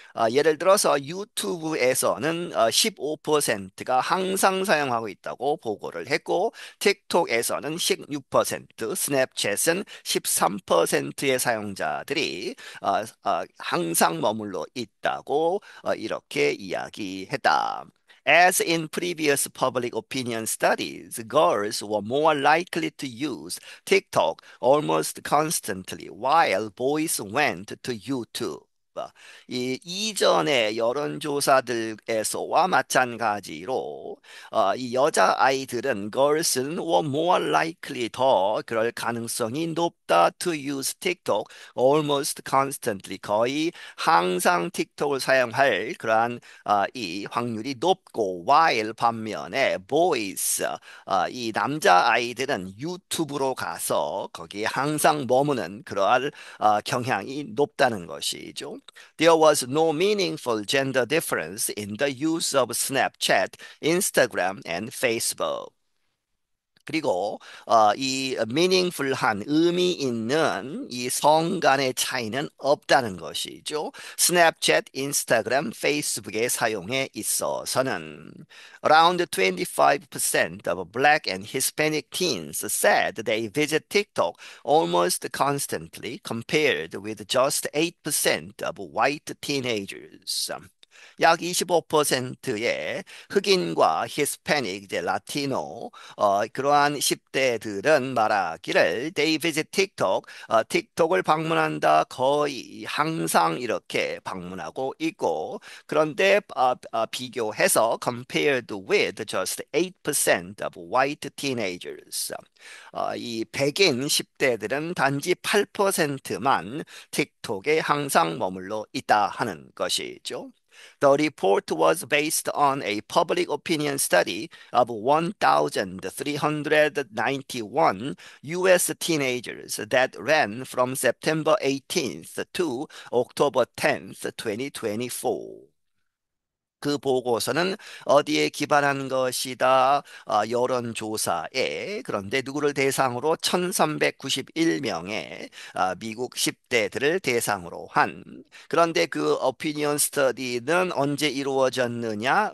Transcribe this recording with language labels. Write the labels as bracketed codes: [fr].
[ko] 예를 들어서 유튜브에서는 15%가 항상 사용하고 있다고 보고를 했고, 틱톡에서는 16%, 스냅챗은 13%의 사용자들이 항상 머물러 있다고 이렇게 이야기했다. [en] As in previous public opinion studies, girls were more likely to use TikTok almost constantly, while boys went to YouTube. [ko] 이 이전의 여론조사들에서와 마찬가지로 이 여자 아이들은 [en] girls [ko] 는 [en] were more likely [ko] 더 그럴 가능성이 높다 [en] to use TikTok almost constantly [ko] 거의 항상 틱톡을 사용할 그러한 이 확률이 높고 [en] while [ko] 반면에 [en] boys [ko] 이 남자 아이들은 유튜브로 가서 거기에 항상 머무는 그러한 경향이 높다는 것이죠. [en] There was no meaningful gender difference in the use of Snapchat, Instagram, and Facebook. [ko] 그리고 이 meaningful한 의미 있는 이 성 간의 차이는 없다는 것이죠. 스냅챗, 인스타그램, 페이스북의 사용에 있어서는 [en] around 25% of black and Hispanic teens said they visit TikTok almost constantly compared with just 8% of white teenagers. [ko] 약 25%의 흑인과 히스패닉, 이제 라티노, 그러한 10대들은 말하기를 [en] they visit TikTok, [ko] 틱톡을 방문한다 거의 항상 이렇게 방문하고 있고 그런데 비교해서 [en] compared with just 8% of white teenagers. [ko] 이 백인 10대들은 단지 8%만 틱톡에 항상 머물러 있다 하는 것이죠. [en] The report was based on a public opinion study of 1,391 U.S. teenagers that ran from September 18th to October 10th, 2024. [ko] 그 보고서는 어디에 기반한 것이다? 여론조사에 그런데 누구를 대상으로 1391명의 미국 10대들을 대상으로 한 그런데 그 오피니언 스터디는 언제 이루어졌느냐?